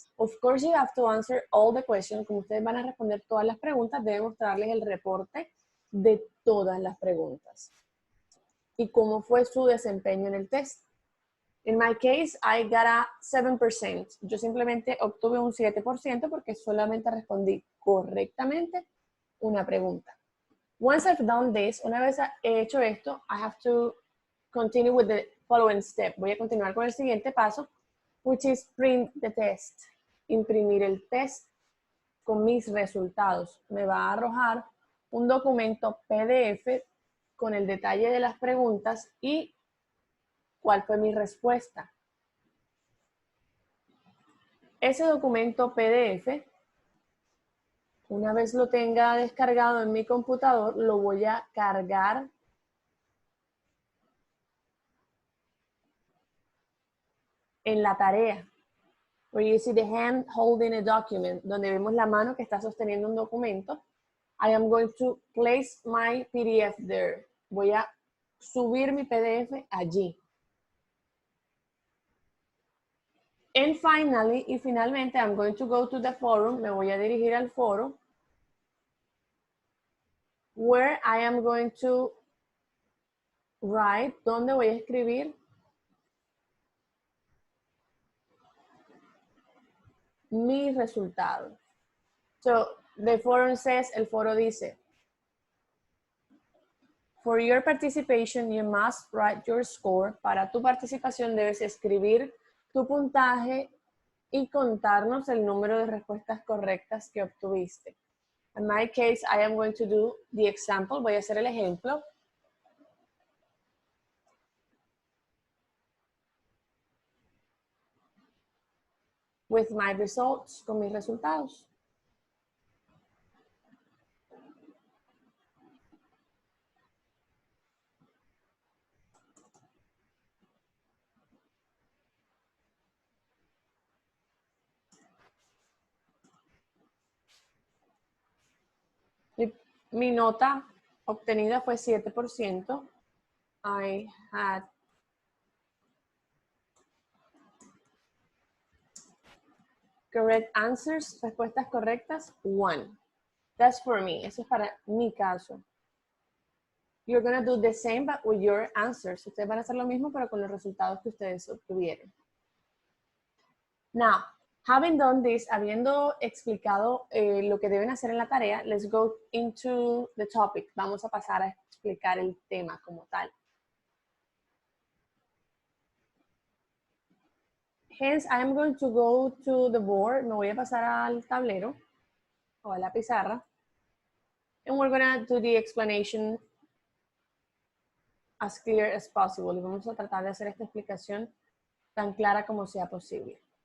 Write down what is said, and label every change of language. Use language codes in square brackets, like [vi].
[en] Of course, you have to answer all the questions. [es] Como ustedes van a responder todas las preguntas, deben mostrarles el reporte de todas las preguntas. Y cómo fue su desempeño en el test. [en] In my case, I got a 7%. [es] Yo simplemente obtuve un 7% porque solamente respondí correctamente una pregunta. [en] Once I've done this, [es] una vez he hecho esto, [en] I have to continue with the following step. [es] Voy a continuar con el siguiente paso, [en] which is print the test. [es] Imprimir el test con mis resultados. Me va a arrojar un documento PDF con el detalle de las preguntas y cuál fue mi respuesta. Ese documento PDF Una vez lo tenga descargado en mi computador, lo voy a cargar en la tarea. [en] Where you see the hand holding a document, [es] donde vemos la mano que está sosteniendo un documento. [en] I am going to place my PDF there. [es] Voy a subir mi PDF allí. [en] And finally, [es] y finalmente, [en] I'm going to go to the forum. [es] Me voy a dirigir al foro. [en] Where I am going to write, [es] donde voy a escribir mis resultados. [en] So, the forum says, [es] el foro dice, [en] for your participation, you must write your score. [es] Para tu participación debes escribir tu puntaje y contarnos el número de respuestas correctas que obtuviste. [en] In my case, I am going to do the example. [es] Voy a hacer el ejemplo. [en] With my results, [es] con mis resultados. Mi nota obtenida fue 7%. [en] I had correct answers, [es] respuestas correctas, [en] 1. That's for me. [es] Eso es para mi caso. [en] You're going to do the same but with your answers. [es] Ustedes van a hacer lo mismo pero con los resultados que ustedes obtuvieron. [en] Now, having done this, [es] habiendo explicado lo que deben hacer en la tarea, [en] let's go into the topic. [es] Vamos a pasar a explicar el tema como tal. [en] Hence, I am going to go to the board. [es] Me voy a pasar al tablero o a la pizarra. [en] And we're going to do the explanation as clear as possible. [es] Y vamos a tratar de hacer esta explicación tan clara como sea posible.